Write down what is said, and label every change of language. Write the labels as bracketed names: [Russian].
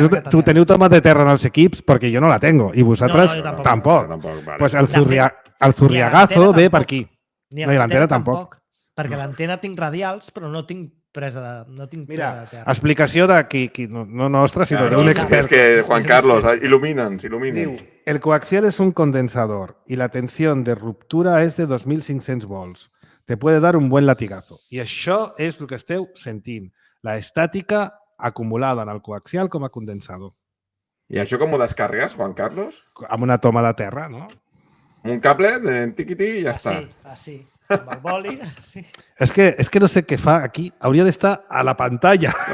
[Catalan] Tu teniu toma de terra en els equips perquè jo [Spanish] no la tengo [Catalan] i vosaltres tampoc. Pues el zurriagazo ve per aquí. Ni l'antena tampoc. Perquè l'antena tinc radials, però no tinc presa de terra. Explicació no nostra, sinó d'un expert. És que, Juan Carlos, il·lumina'ns. Diu, [Spanish] el coaxial es un condensador y la tensión de ruptura es de 2.500 volts. Te puede dar un buen latigazo. [Catalan] I això és el que esteu sentint. La estàtica acumulada en el coaxial com a condensador. I això com ho descarregues, Juan Carlos? Amb una toma de terra, no? Un cable de tiquití i ja està. Així. Amb el boli, sí. És que no sé què fa aquí. Hauria d'estar a la pantalla.